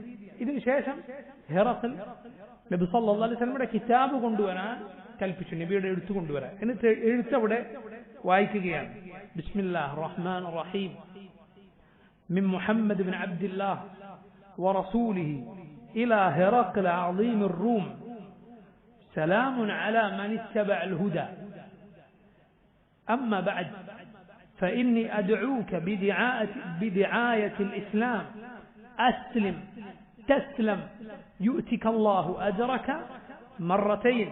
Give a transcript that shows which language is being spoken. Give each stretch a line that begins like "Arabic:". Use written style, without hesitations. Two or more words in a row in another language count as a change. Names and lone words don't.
Malayalam: ഇതിനുശേഷം ഹെറഖൽ നബി
Arabic: صلى الله عليه وسلم
Malayalam: കിതാബ് കൊണ്ടുവരാൻ കൽപ്പിച്ചു, നബിയുടെ എഴുത്ത് കൊണ്ടുവരാൻ. എന്നിട്ട് എഴുത്തവിടെ വായിക്കുകയാണ്.
Arabic: بسم الله الرحمن الرحيم، من محمد بن عبد الله ورسوله إلى هرقل عظيم الروم سلام على من اتبع الهدى أما بعد فإني أدعوك بدعاية الإسلام أسلم تسلم يؤتك الله أجرك مرتين